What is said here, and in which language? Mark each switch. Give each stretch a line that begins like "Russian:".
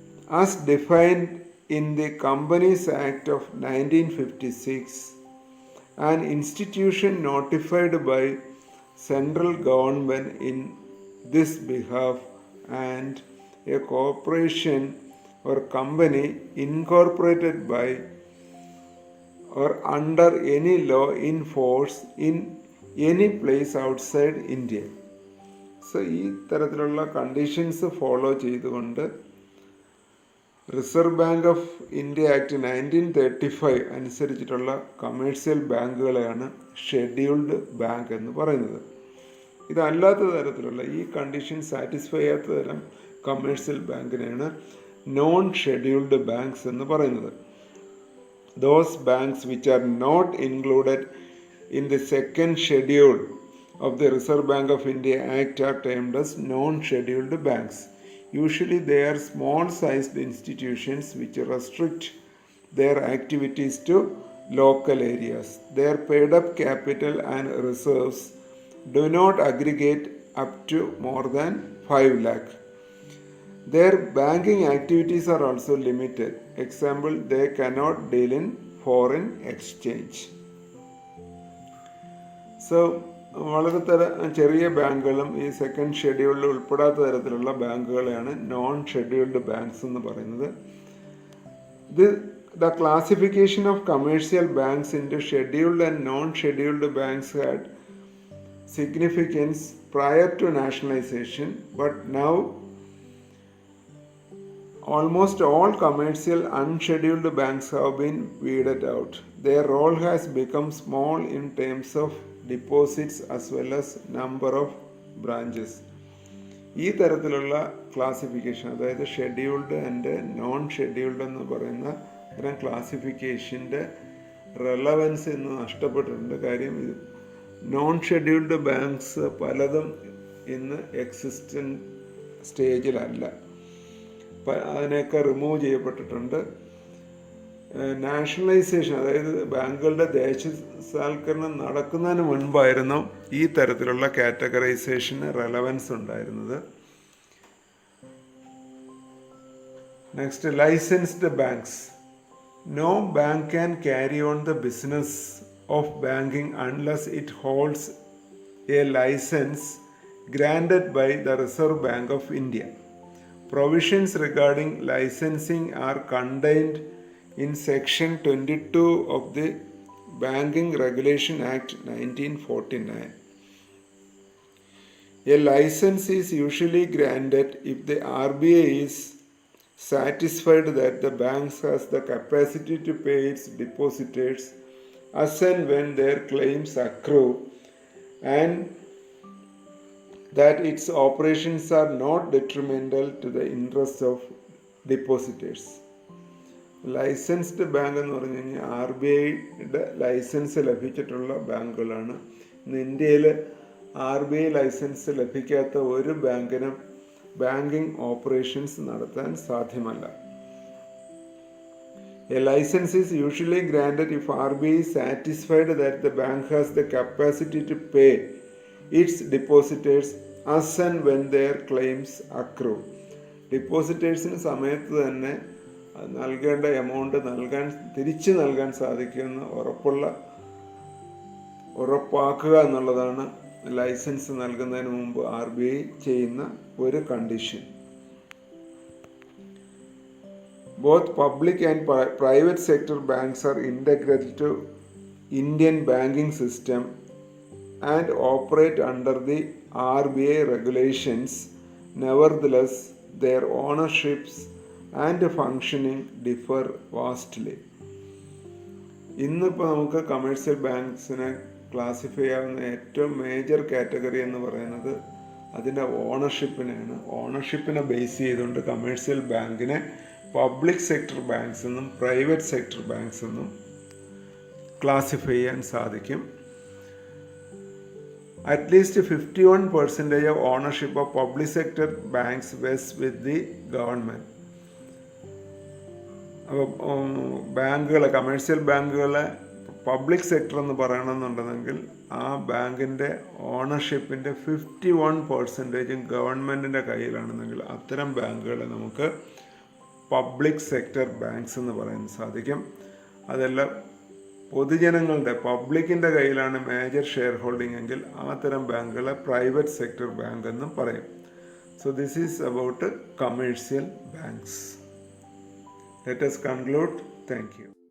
English: as defined in the Companies Act of 1956, an institution notified by central government in this behalf, and a corporation or company incorporated by or under any law in force in any place outside India.
Malayalam: So ഈ തരത്തിലുള്ള conditions follow ചെയ്തുകൊണ്ട് reserve bank of India act 1935 അനുസരിച്ചിട്ടുള്ള commercial ബാങ്കുകളെയാണ് scheduled bank എന്ന് പറയുന്നത്. ഇതല്ലാത്ത തരത്തിലുള്ള ഈ condition satisfy ചെയ്യാത്ത തരം കമേഴ്ഷ്യൽ ബാങ്കിനെയാണ് നോൺ ഷെഡ്യൂൾഡ് ബാങ്ക്സ് എന്ന് പറയുന്നത്.
English: Those banks which are not included in the second schedule of the Reserve Bank of India Act are termed as non-scheduled banks. Usually they are small-sized institutions which restrict their activities to local areas. Their paid-up capital and reserves do not aggregate up to more than 5 lakh. Their banking activities are also limited. Example, they cannot deal in foreign exchange.
Malayalam: So, വളരെ ചെറിയ ബാങ്കുകളും ഈ second ഷെഡ്യൂളിൽ ഉൾപ്പെടാത്ത തരത്തിലുള്ള ബാങ്കുകളെയാണ് non scheduled banks എന്ന് പറയുന്നത്.
English: The classification of commercial banks into scheduled and non-scheduled banks had significance prior to nationalization, but now almost all commercial unscheduled banks have been weeded out. Their role has become small in terms of deposits as well as number of branches.
Malayalam: ഈ തരത്തിലുള്ള classification, അതായത് scheduled and non scheduled എന്ന് പറയുന്ന ഇത്തരം ക്ലാസിഫിക്കേഷൻ്റെ relevance ഇന്ന് നഷ്ടപ്പെട്ടിട്ടുണ്ട്. കാര്യം non scheduled banks പലതും ഇന്ന് എക്സിസ്റ്റൻറ്റ് സ്റ്റേജിലല്ല, അതിനെയൊക്കെ റിമൂവ് ചെയ്യപ്പെട്ടിട്ടുണ്ട്. നാഷണലൈസേഷൻ, അതായത് ബാങ്കുകളുടെ ദേശസാൽക്കരണം നടക്കുന്നതിന് മുൻപായിരുന്നു ഈ തരത്തിലുള്ള കാറ്റഗറൈസേഷന് റെലവൻസ് ഉണ്ടായിരുന്നത്.
English: Next, licensed banks. No bank can carry on the business of banking unless it holds a licence granted by the Reserve Bank of India. Provisions regarding licensing are contained in Section 22 of the Banking Regulation Act 1949. A license is usually granted if the RBI is satisfied that the bank has the capacity to pay its depositors as and when their claims accrue, and that its operations are not detrimental to the interests of depositors.
Malayalam: Licensed bank എന്ന് പറഞ്ഞു കഴിഞ്ഞാൽ RBIയുടെ licence ലഭിച്ചിട്ടുള്ള ബാങ്കുകളാണ്. ഇന്ന് ഇന്ത്യയിൽ RBI licence ലഭിക്കാത്ത ഒരു ബാങ്കിനും banking operations നടത്താൻ സാധ്യമല്ല.
English: A license is usually granted if RBI is satisfied that the bank has the capacity to pay its depositors as and when their claims accrue.
Malayalam: ഡിപ്പോസിറ്റേഴ്സിന് സമയത്ത് തന്നെ നൽകേണ്ട എമൗണ്ട് തിരിച്ചു നൽകാൻ സാധിക്കുമെന്ന് ഉറപ്പാക്കുക എന്നുള്ളതാണ് ലൈസൻസ് നൽകുന്നതിന് മുമ്പ് RBI ചെയ്യുന്ന ഒരു condition.
English: Both public and private sector banks are integral to Indian banking system and operate under the RBI regulations. Nevertheless, their ownerships and functioning differ vastly.
Malayalam: ഇന്നിപ്പോൾ നമുക്ക് കമേഴ്ഷ്യൽ ബാങ്ക്സിനെ ക്ലാസിഫൈ ചെയ്യാവുന്ന ഏറ്റവും മേജർ കാറ്റഗറി എന്ന് പറയുന്നത് അതിൻ്റെ ഓണർഷിപ്പിനെയാണ്. ഓണർഷിപ്പിനെ base ചെയ്തുകൊണ്ട് commercial ബാങ്കിനെ public sector banks എന്നും പ്രൈവറ്റ് സെക്ടർ ബാങ്ക്സ് എന്നും ക്ലാസിഫൈ ചെയ്യാൻ സാധിക്കും.
English: At least 51% of ownership of public sector banks vests with the government.
Malayalam: അപ്പോൾ ബാങ്കുകളെ, കമേഴ്ഷ്യൽ ബാങ്കുകളെ പബ്ലിക് സെക്ടർ എന്ന് പറയണമെന്നുണ്ടെങ്കിൽ ആ ബാങ്കിൻ്റെ ഓണർഷിപ്പിൻ്റെ 51% ഗവൺമെൻറ്റിൻ്റെ കയ്യിലാണെന്നെങ്കിൽ അത്തരം ബാങ്കുകളെ നമുക്ക് പബ്ലിക് സെക്ടർ ബാങ്ക്സ് എന്ന് പറയാൻ സാധിക്കും. അതെല്ലാം പൊതുജനങ്ങളുടെ, പബ്ലിക്കിൻ്റെ കയ്യിലാണ് മേജർ ഷെയർ ഹോൾഡിംഗ് എങ്കിൽ ആ തരം ബാങ്കുകളെ പ്രൈവറ്റ് സെക്ടർ ബാങ്ക് എന്നും പറയും.
English: So this is about commercial banks. Let us conclude. Thank you.